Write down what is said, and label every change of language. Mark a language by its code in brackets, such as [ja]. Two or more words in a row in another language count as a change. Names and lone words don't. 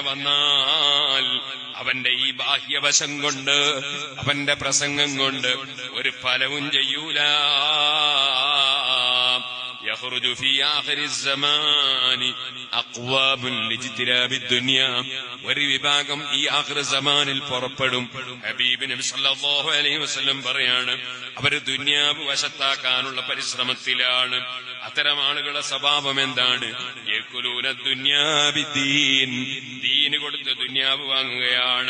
[ml] വന്നാൽ അവന്റെ ഈ ബാഹ്യവശം കൊണ്ട്, അവന്റെ പ്രസംഗം കൊണ്ട് ഒരു ഫലവും ചെയ്യൂല. [ar] يخرج في آخر الزمان أقوام لاجتناب الدنيا. [ml] ഒരു വിഭാഗം ഈ [ar] آخر الزمان [ml] പുറപ്പെടും. ഹബീബ് നബി [ar] صلى الله عليه وسلم [ml] പറയാണ്, അവര് ദുനിയാവ് വശത്താക്കാനുള്ള പരിശ്രമത്തിലാണ്. അത്തരം ആളുകളുടെ സ്വഭാവം എന്താണ്? [ar] يأكلون الدنيا بالدين, [ml] ദീന് കൊടുത്ത് ദുനിയാവ് വാങ്ങുകയാണ്.